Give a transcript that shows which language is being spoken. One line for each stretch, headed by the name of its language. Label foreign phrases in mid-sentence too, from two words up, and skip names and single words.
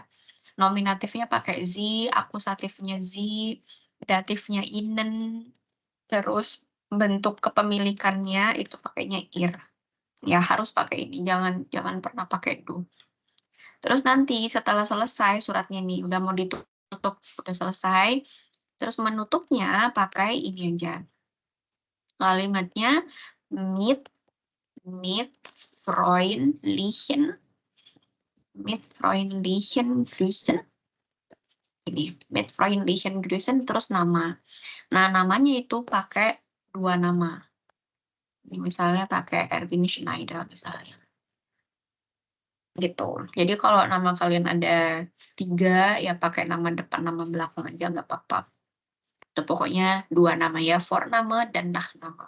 Indonesian: Nominatifnya pakai Sie, akusatifnya Sie, datifnya Ihnen, terus bentuk kepemilikannya itu pakainya ihr. Ya, harus pakai ini, jangan pernah pakai du. Terus nanti setelah selesai suratnya nih, udah mau ditutup, udah selesai, terus menutupnya pakai ini aja. Kalimatnya
German: mit freundlichen Grüßen.
Indonesian: Ini,
German: mit freundlichen Grüßen
Indonesian: terus nama. Nah, namanya itu pakai 2 nama. Ini misalnya pakai Erwin Schneider misalnya. Gitu. Jadi kalau nama kalian ada 3, ya pakai nama depan, nama belakang aja nggak apa-apa. Itu pokoknya 2 nama ya, Vorname dan Nachname.